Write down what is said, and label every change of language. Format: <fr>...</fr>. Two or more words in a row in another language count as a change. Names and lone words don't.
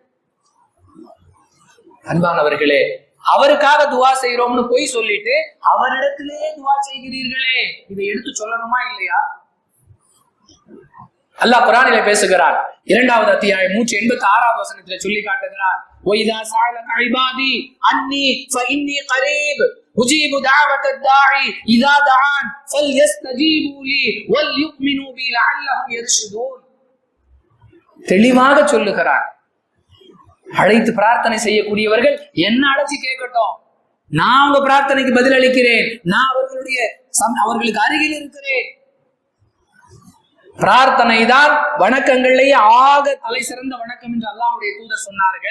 <ta>அன்பானவர்களே, அவருக்காக துவா செய்யறோம்னு போய் சொல்லிட்டு அவரிடத்திலே துவா செய்கிறீர்களே, இதை எடுத்து சொல்லணுமா இல்லையா? அல்லாஹ் குர்ஆனிலே பேசுகிறார். 2வது அத்தியாயம் 186வது வசனத்திலே சொல்லி காட்டுகிறார்,</ta> <ar>وَإِذَا سَأَلَكَ عِبَادِي عَنِّي فَإِنِّي قَرِيبٌ أُجِيبُ دَعْوَةَ الدَّاعِ إِذَا دَعَانِ فَلْيَسْتَجِيبُوا لِي وَلْيُؤْمِنُوا بِي لَعَلَّهُمْ يَرْشُدُونَ.</ar> <ta>தெளிவாக சொல்லுகிறார், அழைத்து பிரார்த்தனை செய்யக்கூடியவர்கள் என்ன அழைச்சி கேட்கட்டும், நான் உங்க பிரார்த்தனைக்கு பதில் அளிக்கிறேன், நான் அவர்களுக்கு அருகில் இருக்கிறேன். பிரார்த்தனை தான் வணக்கங்களிலேயே ஆக தலை சிறந்த வணக்கம் என்று அல்லாஹ்வுடைய தூதர் சொன்னார்கள்.</ta>